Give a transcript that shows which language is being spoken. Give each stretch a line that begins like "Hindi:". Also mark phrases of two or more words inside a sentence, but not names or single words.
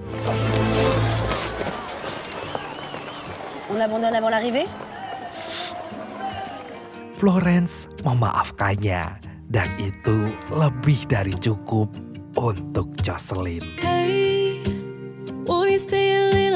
French: On abandonne avant l'arrivée?
Indonesian: Florence memaafkannya, dan itu lebih dari cukup untuk Jocelyn.
English: Hey, won't you stay